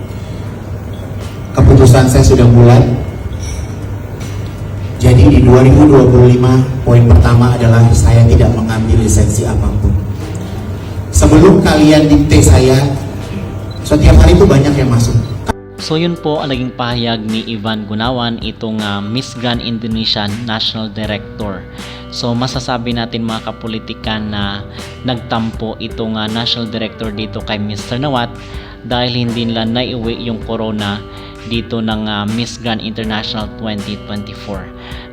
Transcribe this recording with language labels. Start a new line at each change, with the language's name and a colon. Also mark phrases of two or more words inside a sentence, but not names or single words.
Indonesian: Keputusan saya sudah bulat. Jadi di 2025 poin pertama adalah saya tidak mengambil lisensi apapun. Sebelum kalian dikte saya, setiap hari itu banyak yang masuk.
Filipino: So yun po ang naging pahayag ni Ivan Gunawan, itong Miss Grand Indonesia
English: National Director.
Filipino: So masasabi natin mga kapolitika na nagtampo itong
English: National Director
Filipino: dito kay Mr. Nawat dahil hindi nila naiuwi yung corona dito ng Miss Grand International 2024.